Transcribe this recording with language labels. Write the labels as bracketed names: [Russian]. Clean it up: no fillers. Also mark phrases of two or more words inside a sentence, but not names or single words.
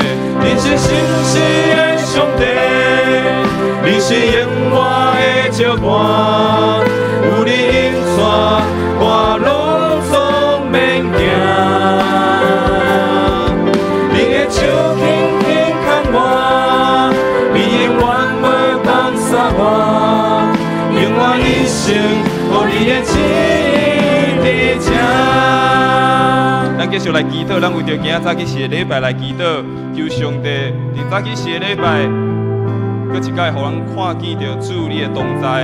[Min Nan Chinese] 你是信实的上帝，你是永远的照盘，有你引带，我拢总免惊。你的手轻轻牵我，你永远袂放撒我，永远一生，予你的旨意伫这。咱继续来祈祷，咱为着今仔早起时的礼拜来祈祷，求上帝伫早起时的礼拜，搁一摆，互人看见着主你的同在。